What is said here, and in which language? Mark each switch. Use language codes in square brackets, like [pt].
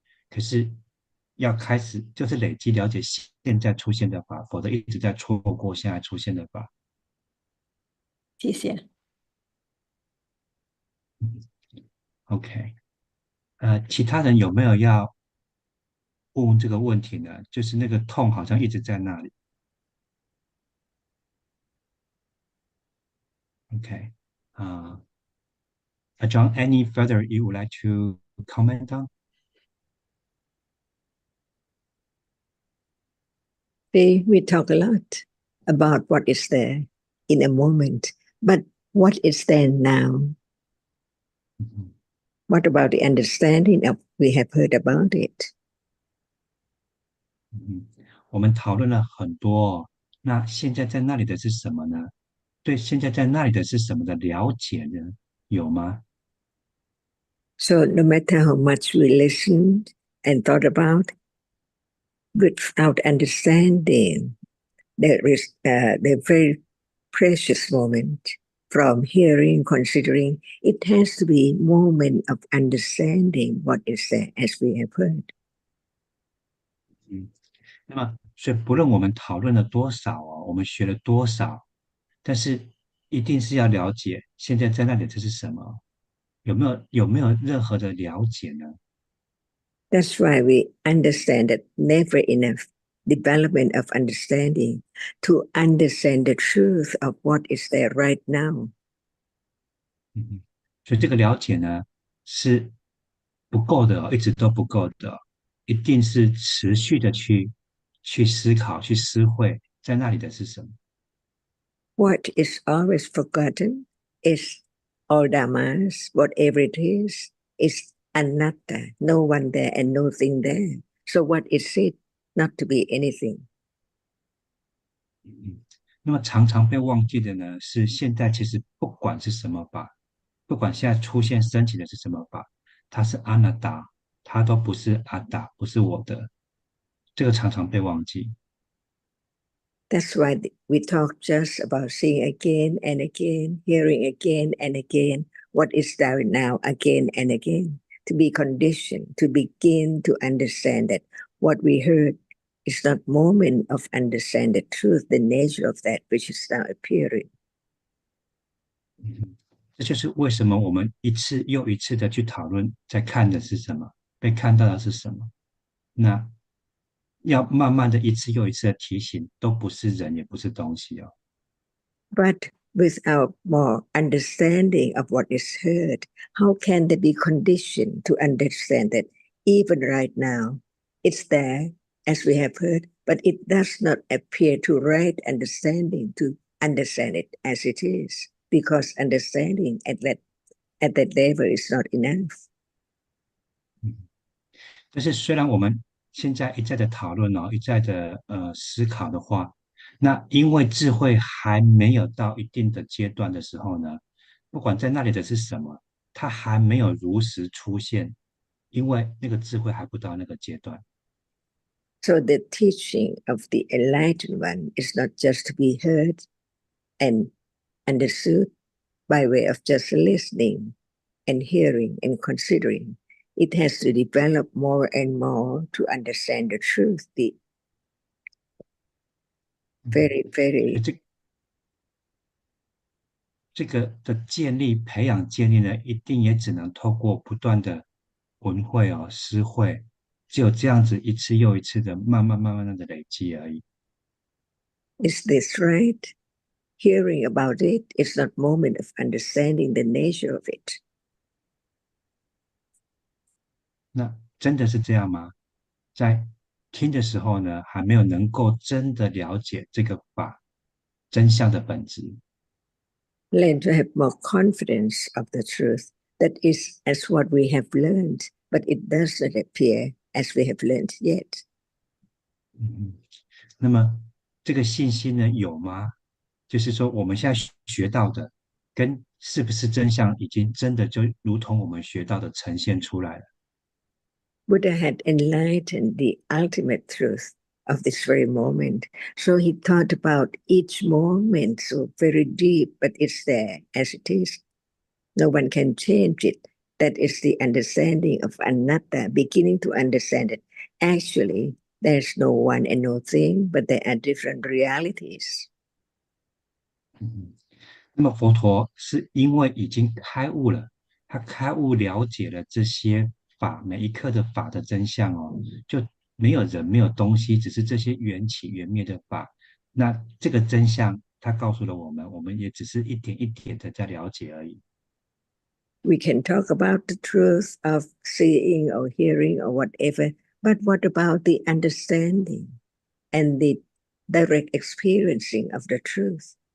[zh] 可是要开始就是累积了解现在出现的法，否则一直在错过现在出现的法。谢谢。 OK，其他人有没有要问这个问题呢？就是那个痛好像一直在那里。 [en] OK，John, any further you would like to comment on? We talk a lot about what is there in a moment, but what is there now? What about the understanding of we have heard about it? [zh] 我们讨论了很多哦，那现在在那里的是什么呢？对现在在那里的是什么的了解呢？有吗？ [en] So no matter how much we listened and thought about, without understanding, there is the very precious moment from hearing, considering. It has to be moment of understanding what is there, as we have heard. [zh] 那么，所以不论我们讨论了多少哦，我们学了多少，但是一定是要了解现在在那里这是什么，有没有任何的了解呢？ [en] That's why we understand that never enough development of understanding to understand the truth of what is there right now. [zh] 所以这个了解呢是不够的哦，一直都不够的哦，一定是持续的去思考、去思会，在那里的是什么？ [en] What is always forgotten is all dhammas, whatever it is anatta, no one there and nothing there. So what is it? Not to be anything. [zh] 那么常常被忘记的呢，是现在其实不管是什么法，不管现在出现升起的是什么法，它是阿那达，它都不是阿达，不是我的，这个常常被忘记。 [en] That's why we talk just about seeing again and again, hearing again and again, what is there now again and again, to be conditioned, to begin to understand that what we heard is not moment of understand the truth, the nature of that which is now appearing. [zh] 这就是为什么我们一次又一次的去讨论，在看的是什么，被看到的是什么。那要慢慢的一次又一次的提醒，都不是人，也不是东西哦。 [en] But without more understanding of what is heard, how can they be conditioned to understand that even right now it's there, as we have heard, but it does not appear to right understanding to understand it as it is, because understanding at that level is not enough. [zh] 但是虽然我们现在一再的讨论一再的思考的话，那因为智慧还没有到一定的阶段的时候呢，不管在那里的是什么，它还没有如实出现，因为那个智慧还不到那个阶段。 [en] So the teaching of the enlightened one is not just to be heard and understood by way of just listening and hearing and considering. It has to develop more and more to understand the truth, the very, very [zh] 这个的培养建立呢，一定也只能透过不断的闻会思会，只有这样子一次又一次的慢慢的累积而已。 [en] Is this right? Hearing about it is not moment of understanding the nature of it. [zh] 那真的是这样吗？在听的时候呢，还没有能够真的了解这个法真相的本质。 [en] Learn to have more confidence of the truth. That is as what we have learned, but it does not appear as we have learned yet. [zh] 那么这个信心呢，有吗？就是说我们现在学到的，跟是不是真相，已经真的就如同我们学到的呈现出来了。 [en] Buddha had enlightened the ultimate truth of this very moment. So he thought about each moment so very deep, but it's there as it is. No one can change it. That is the understanding of anatta, beginning to understand it. Actually, there's no one and no thing, but there are different realities. [zh] 那么佛陀是因为已经开悟了，他开悟了解了这些法，每一刻的法的真相就没有人，没有东西，只是这些缘起缘灭的法。那这个真相，他告诉了我们，我们也只是一点一点的在了解而已。 [en] We can talk about the truth of seeing or hearing or whatever, but what about the understanding and the direct experiencing of the truth?